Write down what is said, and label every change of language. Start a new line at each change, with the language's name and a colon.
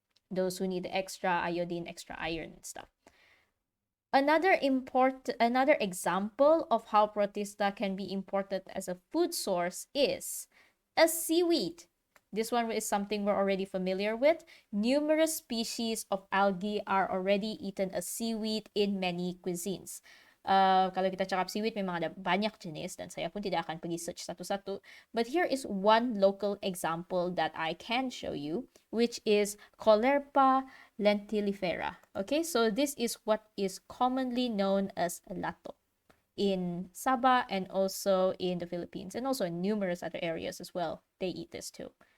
English: those who need extra iodine, extra iron and stuff. Another example of how Protista can be imported as a food source is a seaweed. This one is something we're already familiar with. Numerous species of algae are already eaten as seaweed in many cuisines.
Malay: Kalau kita cakap seaweed, may mga banyak jenis dan saya pun tidak akan pergi search satu-satu.
English: But here is one local example that I can show you, which is Colerpa lentilifera. Okay, so this is what is commonly known as lato in Sabah and also in the Philippines and also in numerous other areas as well. They eat this too.